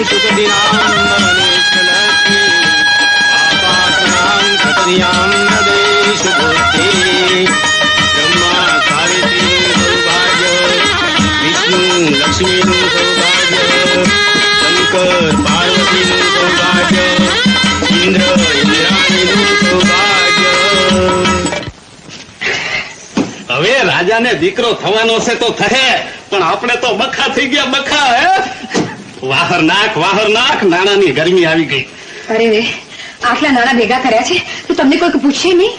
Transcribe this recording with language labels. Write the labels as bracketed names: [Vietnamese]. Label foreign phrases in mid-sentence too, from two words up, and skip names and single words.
[Sanskrit] सुखदिनां ब्रह्मा सावित्री सौभाग्य विष्णु लक्ष्मी सौभाग्य शंकर पार्वती सौभाग्य इंद्र इंद्राणी सौभाग्य। [Gujarati] હવે રાજાને દીકરો થવાનો છે તો થહે, પણ આપણે તો બખા થઈ ગયા બખા. હે વાહર નાખ નાણાની ગરમી આવી ગઈ. અરે રે, આટલા નાણા ભેગા કર્યા છે તો તમને કોઈ પૂછે નહીં?